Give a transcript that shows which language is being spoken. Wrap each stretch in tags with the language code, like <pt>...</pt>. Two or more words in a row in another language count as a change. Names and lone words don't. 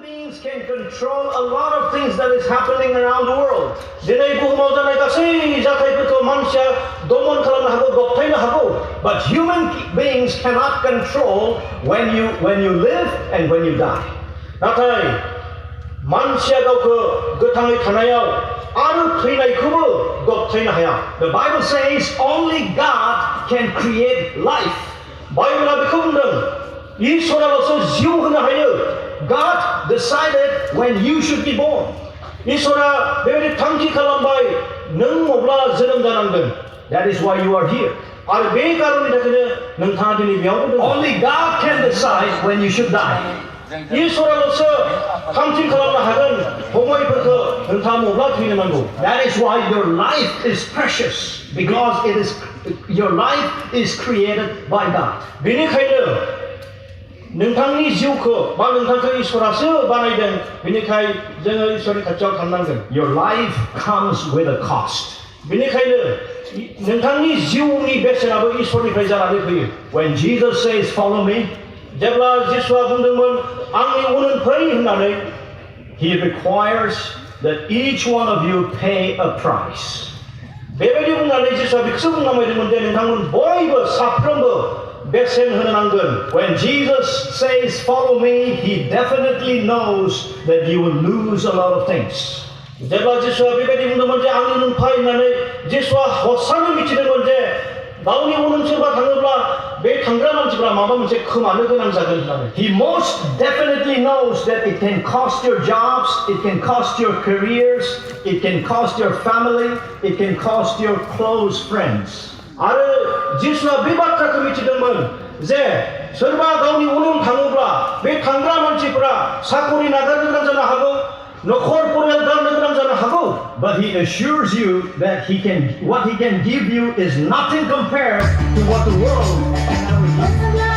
<en>beings can control a lot of things that is happening around the world.</en> <brx>दिनै बुहुमाव जानाय गासै जाथायफोरखौ मानसिया दमन खालामनो हागौ, दबथायनो हागौ.</brx> <en>But human beings cannot control when you live and when you die.</en> <brx>नाथाय मानसिया गावखौ गोथाङै थानायाव आरो थैनायखौबो दबथायनो हाया.</brx> <en>The Bible says only God can create life.</en> <brx>बाइबेला बेखौ बुंदों, इसोराल'सो जिउ होनो हायो.</brx> <en>God decided when you should be born.</en> <brx>इसोरा बेबायदि थांखि खालामबाय नों मब्ला जोनोम जानांगोन.</brx> <en>That is why you are here.</en> <brx>आरो बे कारननि थाखायनो नोंथाङा दिनै बेयाव दङ.</brx> <en>Only God can decide when you should die.</en> <brx>इसोराल'सो थांखि खालामनो हागोन फंबायफोरखौ नोंथाङा मब्ला थैनो नांगौ.</brx> <en>That is why your life is precious, because your life is created by God.</en> <brx>बेनिखायनो नोंथांनि जिउखौ बा नोंथांखौ इसोरासो बानायदों. बेनिखायनो जोङो इसोरनि खाथियाव थांनांगोन.</brx> <en>Your life comes with a cost.</en> <brx>बेनिखायनो नोंथांनि जिउनि बेसेनाबो इसोरनिफ्राय जानानै फैयो.</brx> <en>When Jesus says follow me,</en> <brx>जेब्ला जिसुआ बुंदोंमोन आंनि उन फै होननानै,</brx> <en>he requires that each one of you pay a price.</en> <brx>बेबायदि बुंनानै जिसुआ बेखौसो बुंनांबायदोंमोन दे नोंथांमोन बयबो साफ्रोमबो बेसेन होनो नांगोन.</brx> <en>When Jesus says follow me, he definitely knows that you will lose a lot of things.</en> <brx>जेब्ला जिसुआ बेबायदि बुंदोंमोन जे आंनि उन फै होननानै, जिसुआ हसानो मिथिदोंमोन जे गावनि उन सोरबा थाङोब्ला बे थांग्रा मानसिफ्रा माबा मोनसे खोमानो गोनां जागोन होननानै.</brx> <en>He most definitely knows that it can cost your jobs, it can cost your careers, it can cost your family, it can cost your close friends.</en> <brx>आरो जिसुआ बे बाथ्राखौ मिथिदोंमोन जे सोरबा गावनि उन थाङोब्ला बे थांग्रा मानसिफ्रा साकरि नागारनो गोनां जानो हागौ, नखर परियाल गारनो गोनां जानो हागौ.</brx> <en>But he assures you that what he can give you is nothing compared to what the world can ever give.</en>